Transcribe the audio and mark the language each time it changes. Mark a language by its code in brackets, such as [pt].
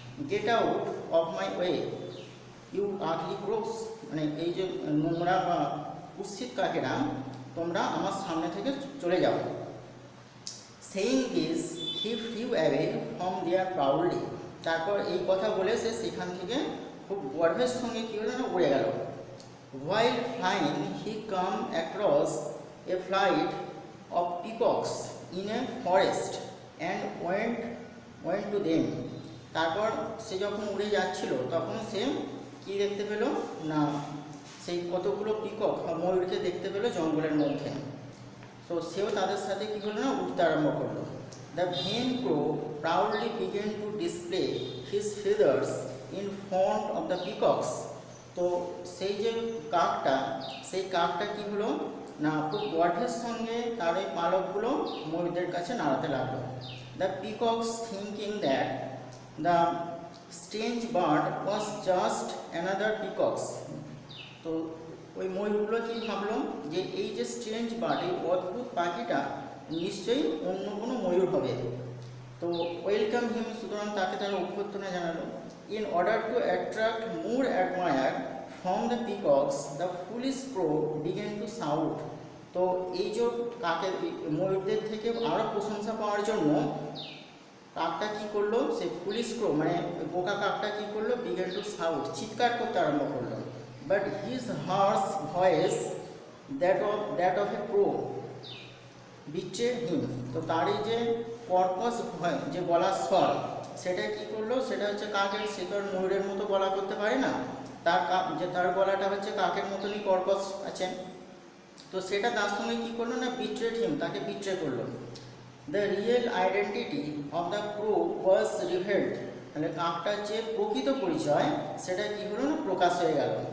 [en] get out of my way you ugly crows, [bn] মানে এই যে নোংরা বা কুৎসিত কাকেরা, তোমরা আমার সামনে থেকে চলে যাও। [en] saying this he flew away from there proudly, [bn] তারপর এই কথা বলে সে সেখান থেকে খুব গর্বের সঙ্গে কী হলো না, উড়ে গেল। [en] While flying, he came across a flight of peacocks in a forest and went to them. [bn] তারপর সে যখন উড়ে যাচ্ছিল তখন সে কি দেখতে পেল না, সেই কতগুলো পিকক ময়ূরকে দেখতে পেল জঙ্গলের মধ্যে। তো সেও তাদের সাথে কী হলো না, উঠতে আরম্ভ করলো। [en] The vain crow proudly began to display his feathers in front of the peacocks. [bn] তো সেই যে কাকটা, সেই কাকটা কী হলো না, খুব গর্বের সঙ্গে তার এই পালকগুলো ময়ূরদের কাছে নাড়াতে লাগলো। [en] The peacocks thinking that the strange bird was just another peacocks. [bn] তো ওই ময়ূরগুলো কী ভাবলো যে এই যে স্ট্রেঞ্জ বার্ড, এই অদ্ভুত পাখিটা নিশ্চয়ই অন্য কোনো ময়ূর হবে। তো [en] welcome him, [bn] সুতরাং তাকে তারা অভ্যর্থনা জানালো। [en] In order to attract more admire from the peacocks, the foolish crow began to shout. [bn] তো এই যে কাকের ময়ূরদের থেকে আরও প্রশংসা পাওয়ার জন্য কাকটা কী করলো, সে ফুলিশ ক্রো মানে বোকা কাকটা কী করলো, [en] began to shout, [bn] চিৎকার করতে আরম্ভ করলো। [en] But his harsh voice, that of a crow, betrayed him. [bn] তো তার এই যে কর্কশ ভয়, যে গলার স্বর, সেটা কী করলো, সেটা হচ্ছে কাকের, সে তো আর ময়ূরের মতো গলা করতে পারে না, তার গলাটা হচ্ছে কাকের মতনই কর্কশ আছে। তো সেটা তার সঙ্গে কী করলো না, [en] betrayed him, [bn] তাকে বিট্রে করলো। [en] the real identity of the crow was revealed, [bn] মানে কাকটার যে প্রকৃত পরিচয় সেটা কী হলো না, প্রকাশ হয়ে গেল।